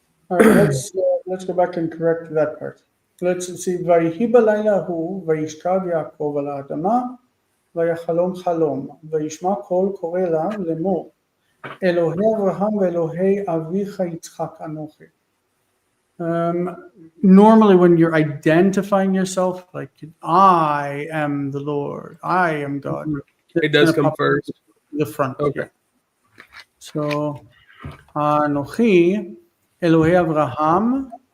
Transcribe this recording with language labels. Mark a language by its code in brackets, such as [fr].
[en] All right, let's go back and correct that part. Let's see. [he] ויהי בלילה ההוא, וישכב יעקב על האדמה, ויחלום חלום, וישמע קול קורא לה לאמור, אלוהי אברהם ואלוהי אביך יצחק אנוכי. [en] Normally when you're identifying yourself, like I am the Lord, I am God. It does come first. The front. Okay. Yeah. So [he] Anochi, Elohei Avraham.